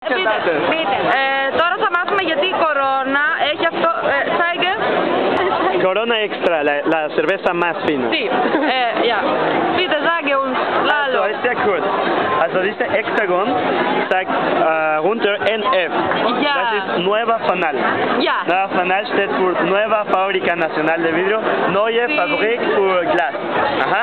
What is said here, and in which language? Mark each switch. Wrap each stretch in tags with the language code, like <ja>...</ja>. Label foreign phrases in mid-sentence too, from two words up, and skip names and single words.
<el>Πείτε. Τώρα θα μάθουμε γιατί η Corona έχει αυτό.</el> <de>Zeige.</de> <es>Corona Extra, la cerveza más fina. Sí.</es> <de>Ja. Bitte sage uns, Lalo. Also, ist sehr kurz. Also diese Hexagon sagt runter NF. Ja. Das ist Nueva Fanal. Ja. Nueva Fanal steht für Nueva Fábrica Nacional de Vidrio, Neue</de> <es>Sí.</es> <de>Fabrik für Glas. Aha.</de>